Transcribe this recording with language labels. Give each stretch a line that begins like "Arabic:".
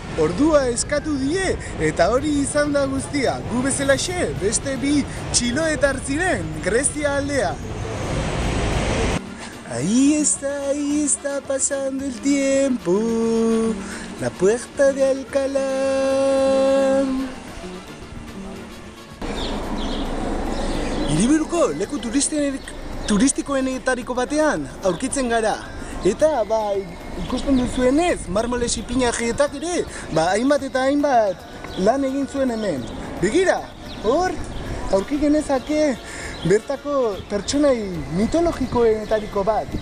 Basque: Ordua eskatu die, eta hori izan da guztia. Gu bezalaxe, beste bi txiloetar ziren, Grezia aldea.
Spanish: Ahí está pasando el tiempo, la puerta de Alcalá.
Basque: Hiriburuko leku turistikoenetariko batean aurkitzen gara. Eta, ikusten duzuenez, marmoles ipinagietak ere, hainbat eta hainbat lan egin zuen hemen. Begira, hor, aurki genezake bertako pertsonai mitologikoenetariko bat.